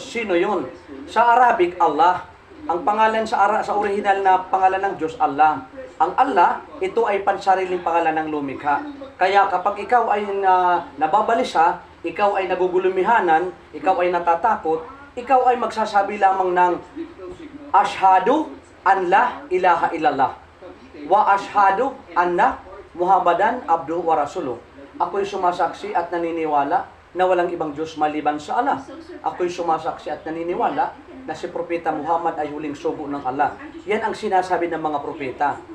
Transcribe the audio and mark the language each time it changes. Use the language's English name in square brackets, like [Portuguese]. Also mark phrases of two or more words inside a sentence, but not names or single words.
[Filipino] Sino yun? Sa Arabic, Allah. Ang pangalan sa original na pangalan ng Diyos, Allah. Ang Allah, ito ay pansariling pangalan ng lumikha. Kaya kapag ikaw ay nababalisa, ikaw ay nagugulumihanan, ikaw ay natatakot, ikaw ay magsasabi lamang ng [Arabic] أشهد أن لا إله إلا الله وأشهد أن محمدا عبده ورسوله. [Filipino] Ako'y sumasaksi at naniniwala na walang ibang Diyos maliban sa Allah. Ako'y sumasaksi at naniniwala na si Propeta Muhammad ay huling sugo ng Allah. Yan ang sinasabi ng mga propeta.